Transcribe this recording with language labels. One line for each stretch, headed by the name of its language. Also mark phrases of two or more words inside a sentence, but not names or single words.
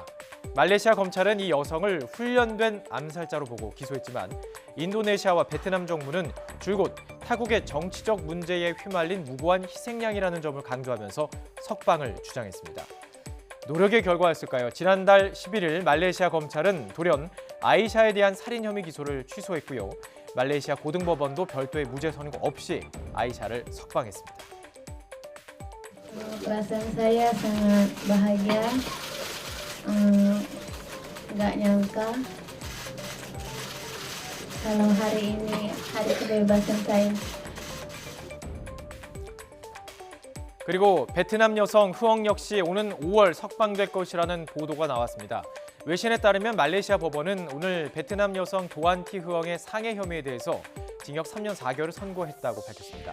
Korean: 말레이시아 검찰은 이 여성을 훈련된 암살자로 보고 기소했지만 인도네시아와 베트남 정부는 줄곧 타국의 정치적 문제에 휘말린 무고한 희생양이라는 점을 강조하면서 석방을 주장했습니다. 노력의 결과였을까요? 지난달 11일 말레이시아 검찰은 돌연 아이샤에 대한 살인 혐의 기소를 취소했고요. 말레이시아 고등법원도 별도의 무죄 선고 없이 아이샤를 석방했습니다.
Indonesian: Perasaan saya sangat bahagia, nggak nyangka kalau hari ini hari kebebasan saya.
Korean: 그리고 베트남 여성 흐엉 역시 오는 5월 석방될 것이라는 보도가 나왔습니다. 외신에 따르면 말레이시아 법원은 오늘 베트남 여성 도안 티 흐엉의 상해 혐의에 대해서 징역 3년 4개월을 선고했다고 밝혔습니다.